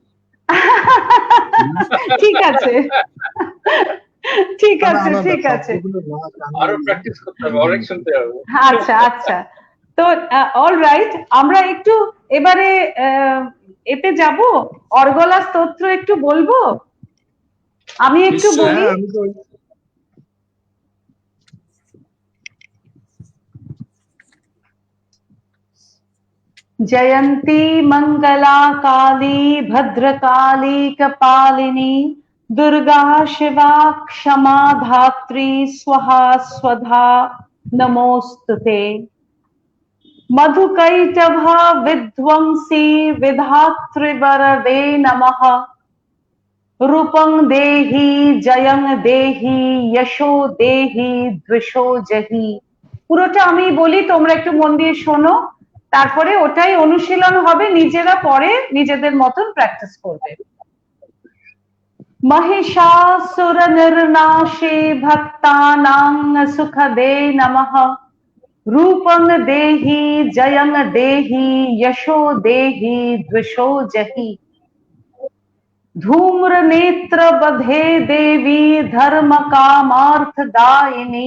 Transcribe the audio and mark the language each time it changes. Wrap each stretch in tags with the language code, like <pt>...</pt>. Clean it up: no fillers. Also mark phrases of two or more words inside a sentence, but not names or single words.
<bn>ঠিক আছে ঠিক আছে ঠিক আছে, আরো প্র্যাকটিস করতে হবে, অনেক শুনতে হবে। আচ্ছা আচ্ছা, তো</bn> <en>all right,</en> <bn>আমরা একটু এবারে এতে যাব, অর্গলা স্তোত্র একটু বলবো, আমি একটু বলি।</bn> <sa>जयन्ती मंगला काली भद्रकाली कपालिनी दुर्गा शिवा क्षमा धात्री स्वाहा स्वधा नमोस्तुते। मधुकैटभा विध्वंसी विधातृवरदे नमः। रूपं देहि जयं देहि यशो देहि द्विषो जहि।</sa> <bn>পুরোটা আমি বলি, তোমরা একটু মন দিয়ে শোনো, তারপরে ওটাই অনুশীলন হবে, নিজেরা পরে নিজেদের মতন প্র্যাকটিস করবে।</bn> <sa>महिषासुर निर्नाशे भक्तानां सुखदे नमः। रूपं देहि जयं देहि यशो देहि द्विषो जहि। धूम्र नेत्र बधे देवी धर्म कामार्थदायिनी।</sa>